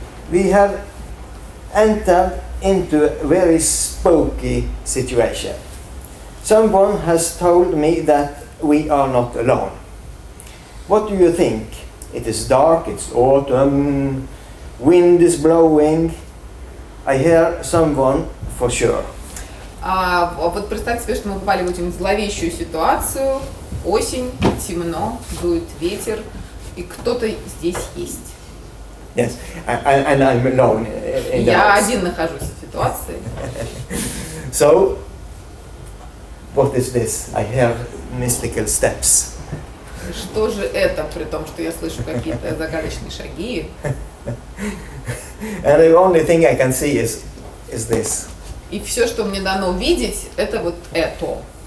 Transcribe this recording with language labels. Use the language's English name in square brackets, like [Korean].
[English] We have entered into a very spooky situation. Someone has told me that we are not alone. What do you think? It is dark, it's autumn, wind is blowing. I hear someone for sure. [Russian] Вот представьте себе, что мы попали в эту зловещую ситуацию. Осень, темно, дует ветер, и кто-то здесь есть. [English] Yes, and I'm alone in the [Russian] Я [English] house. [Russian] один нахожусь в ситуации. [English] So, what is this? I hear mystical steps. [Russian] Что же это, при том, что я слышу какие-то загадочные шаги? [English] And the only thing I can see is this. [Russian] И все, что мне дано видеть, это вот это.